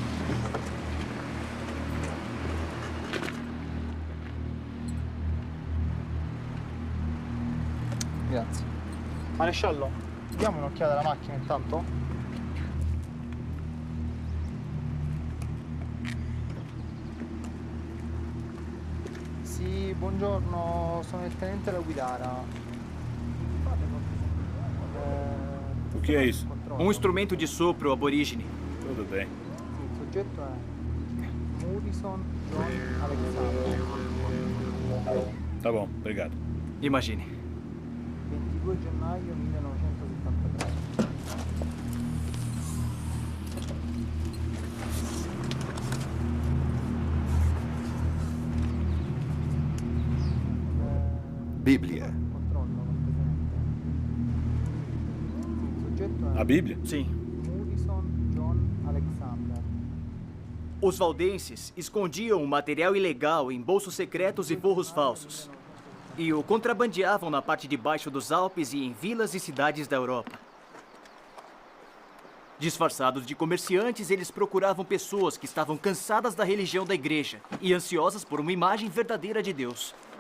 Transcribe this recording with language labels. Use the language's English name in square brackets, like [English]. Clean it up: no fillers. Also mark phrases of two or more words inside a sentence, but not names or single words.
[Italian] Grazie. Maresciallo, diamo un'occhiata alla macchina intanto? Sì, buongiorno, sono il tenente da Guidara. [Portuguese] O que é isso? Um instrumento de sopro aborígene. Tudo bem. [Italian] Sì, il soggetto è Murison John Alexander. [Portuguese] Tá bom, obrigado. Imagine. [Italian] 22 gennaio 1973. [Portuguese] Bíblia. [Italian] Controllo, il soggetto è [Portuguese] A Bíblia? Sim. [Italian] Murison John Alexander. [Portuguese] Os valdenses escondiam o material ilegal em bolsos secretos e forros falsos. E o contrabandeavam na parte de baixo dos Alpes e em vilas e cidades da Europa. Disfarçados de comerciantes, eles procuravam pessoas que estavam cansadas da religião da igreja e ansiosas por uma imagem verdadeira de Deus.